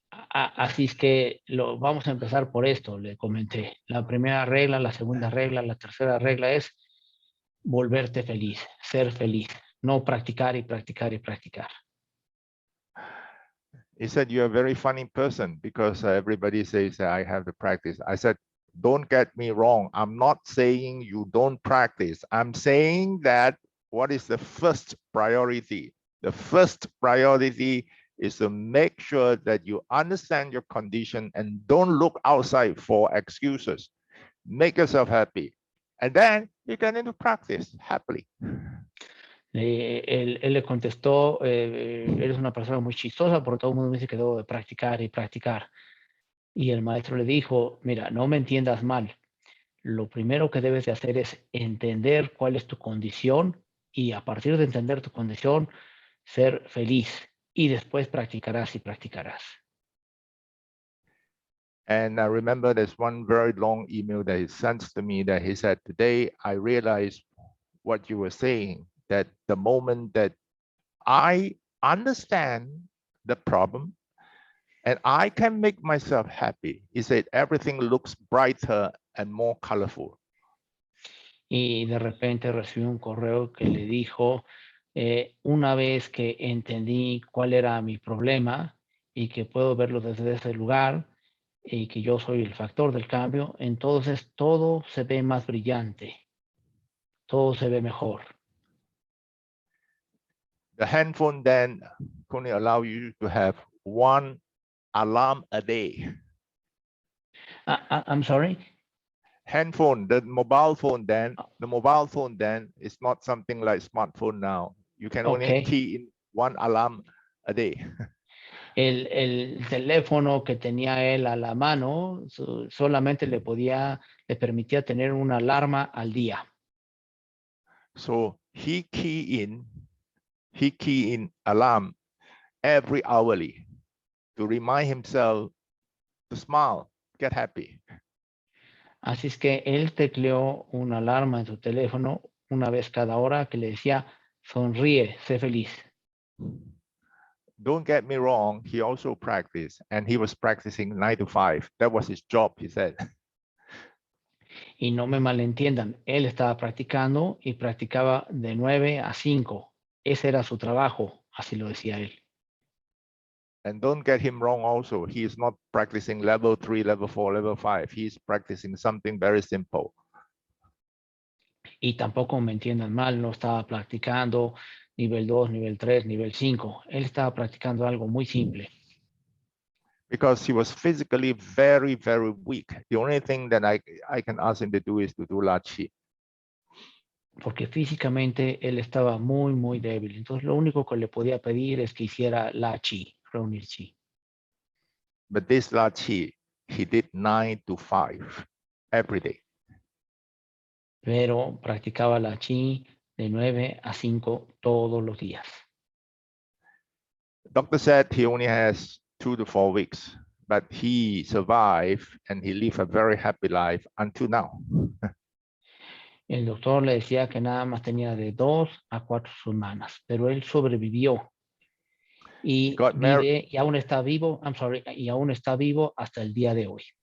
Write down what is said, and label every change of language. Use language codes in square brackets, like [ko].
[es] Así es que vamos a empezar por esto, le comenté. La primera regla, la segunda regla, la tercera regla es volverte feliz, ser feliz, no practicar y practicar y practicar. [en] He said, you're a very funny person because everybody says I have to practice. I said, don't get me wrong. I'm not saying you don't practice. I'm saying that what is the first priority? The first priority is to make sure that you understand your condition and don't look outside for excuses. Make yourself happy. And then you get into practice happily. [es] Él le contestó, eres una persona muy chistosa porque todo el mundo me dice que debo de practicar y practicar. Y el maestro le dijo, mira, no me entiendas mal. Lo primero que debes de hacer es entender cuál es tu condición y a partir de entender tu condición, ser feliz. Y después practicarás y practicarás. [en] And I remember there's one very long email that he sent to me that he said, today I realized what you were saying, that the moment that I understand the problem and I can make myself happy, he said, everything looks brighter and more colorful. [es] Y de repente recibí un correo que le dijo, una vez que entendí cuál era mi problema y que puedo verlo desde ese lugar y que yo soy el factor del cambio, entonces todo se ve más brillante, todo se ve mejor. [en] The handphone then only allow you to have one alarm a day. I'm sorry? Handphone, the mobile phone then is not something like smartphone now. You can only Okay. key in one alarm a day. [es] El teléfono que tenía él a la mano solamente le permitía tener una alarma al día. [en] So he key in alarm every hourly to remind himself to smile, get happy. [es] Así es que él tecleó una alarma en su teléfono una vez cada hora que le decía, sonríe, sé feliz. [en] Don't get me wrong, he also practiced, and he was practicing 9 to 5. That was his job, he said. [es] Y no me malentiendan, él estaba practicando y practicaba de 9 a 5. Ese era su trabajo, así lo decía él. [en] And don't get him wrong also, he is not practicing level 3, level 4, level 5. He's practicing something very simple. [es] Y tampoco me entiendan mal, no estaba practicando nivel 2, nivel 3, nivel 5. Él estaba practicando algo muy simple. [en] Because he was physically very, very weak. The only thing that I can ask him to do is to do La Chi. [es] Porque físicamente él estaba muy, muy débil. Entonces lo único que le podía pedir es que hiciera la chi, reunir chi. [en] But this La Chi, he did 9 to 5 every day. [es] Pero practicaba la chi de 9 a 5 todos los días. [en] The doctor said he only has 2 to 4 weeks, but he survived and he lived a very happy life until now. [es] El doctor le decía que nada más tenía de 2 a 4 semanas, pero él sobrevivió y vive y aún está vivo, y aún está vivo hasta el día de hoy.